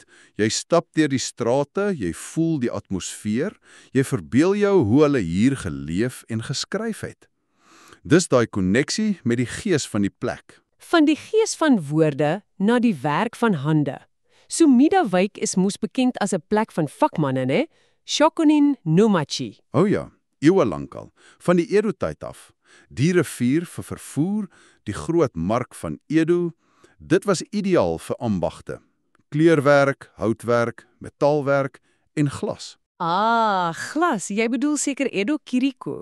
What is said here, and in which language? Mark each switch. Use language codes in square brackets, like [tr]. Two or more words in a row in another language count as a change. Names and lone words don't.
[af] Jy stap deur die strate, jy voel die atmosfeer, jy verbeel jou hoe hulle hier geleef en geskryf het. Dis daai koneksie met die gees van die plek. Van die gees van woorde na die werk van hande. Sumida-wijk is moes bekend as 'n plek van vakmanne, né? [ja] Shokunin no Machi. [af] O ja, eeue lank al, van die Edo-tyd af. Die rivier vir vervoer, die groot mark van Edo, dit was ideaal vir ambagte. Kleurwerk, houtwerk, metaalwerk en glas. Ah, glas. Jy bedoel seker Edo Kiriko.